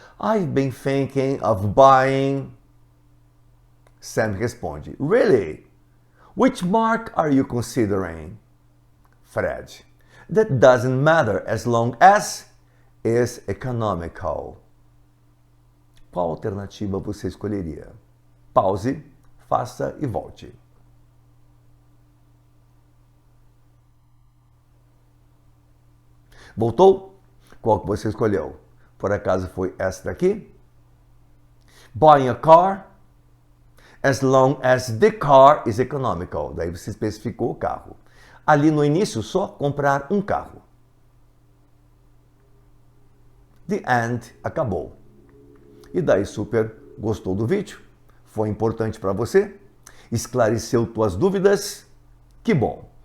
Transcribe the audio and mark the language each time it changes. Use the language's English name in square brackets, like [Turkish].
[English] I've been thinking of buying... [Portuguese] Sam responde. [English] Really? Which mark are you considering? Fred. That doesn't matter as long as is economical. [Portuguese] Qual alternativa você escolheria? Pause, faça e volte. Voltou? Qual que você escolheu? Por acaso foi essa daqui? [English] Buying a car as long as the car is economical. [Portuguese] Daí você especificou o carro. Ali no início, só comprar um carro. [English] The end, [Portuguese] acabou. E daí, super, gostou do vídeo? Foi importante para você? Esclareceu tuas dúvidas? Que bom!